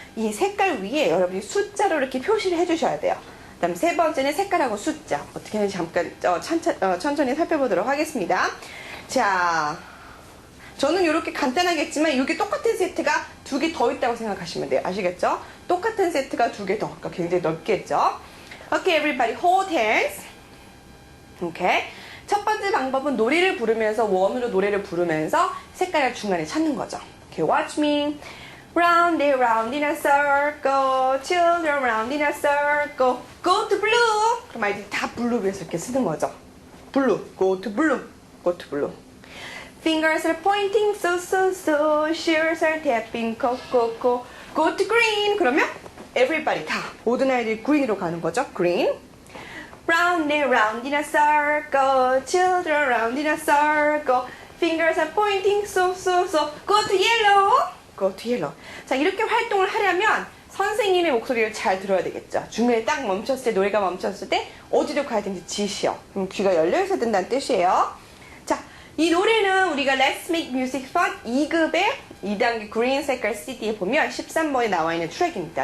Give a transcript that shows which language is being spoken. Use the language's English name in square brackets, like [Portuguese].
[Korean] 이 색깔 위에 여러분이 숫자로 이렇게 표시를 해주셔야 돼요. 그 다음 세 번째는 색깔하고 숫자. 어떻게 하는지 잠깐 천천히 살펴보도록 하겠습니다. 자, 저는 이렇게 간단하겠지만 이게 똑같은 세트가 두 개 더 있다고 생각하시면 돼요. 아시겠죠? 똑같은 세트가 두 개 더. 그러니까 굉장히 넓겠죠? [English] Okay, everybody hold hands. Okay. [Korean] 첫 번째 방법은 노래를 부르면서 원으로 노래를 부르면서 색깔을 중간에 찾는 거죠. [English] Okay, watch me. Round and round in a circle, children round in a circle, go to blue. [Korean] 그럼 아이들이 다 블루 위해서 이렇게 쓰는 거죠. [English] blue, go to blue, go to blue. Fingers are pointing so so so, shears are tapping go go go, go to green. [Korean] 그러면 everybody 다 모든 아이들이 green으로 가는 거죠. [English] green. Round and round in a circle, children round in a circle, fingers are pointing so so so, go to yellow. go to yellow. [Korean] 자, 이렇게 활동을 하려면 선생님의 목소리를 잘 들어야 되겠죠. 중간에 딱 멈췄을 때, 노래가 멈췄을 때 어디로 가야 되는지 지시요. 그럼 귀가 열려 있어야 된다는 뜻이에요. 자, 이 노래는 우리가 Let's Make Music Fun 2급의 2단계 그린 색깔 CD에 보면 13번에 나와 있는 트랙입니다.